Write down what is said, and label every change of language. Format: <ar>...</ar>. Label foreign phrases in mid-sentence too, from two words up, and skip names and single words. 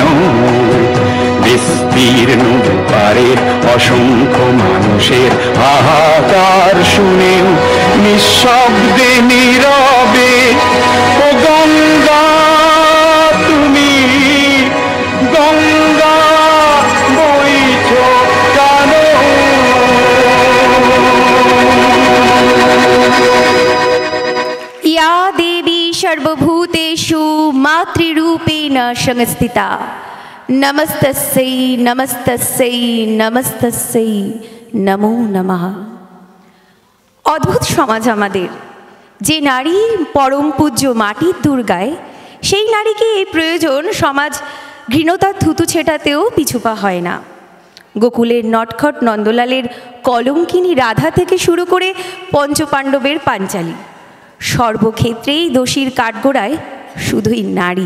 <bn>বিস্তীর্ণ পারের অসংখ্য মানুষের হাহাকার শুনেও নিঃশব্দে নীরবে ও গঙ্গা তুমি, গঙ্গা বইছ কেন?</bn> <sa>या देवी सर्वभूतेषु मातृरूपेण संस्थिता नमस्तस्यै नमस्तस्यै नमस्तस्यै नमो नमः।</sa> <bn>অদ্ভুত সমাজ আমাদের। যে নারী পরম পূজ্য মাটির দুর্গায়, সেই নারীকে এই প্রয়োজন সমাজ ঘৃণতার থুতু ছেটাতেও পিছুপা হয় না। গোকুলের নটখট নন্দলালের কলঙ্কিনী রাধা থেকে শুরু করে পঞ্চপাণ্ডবের পাঞ্চালী, সর্বক্ষেত্রেই দোষীর কাঠগোড়ায় শুধুই নারী।</bn>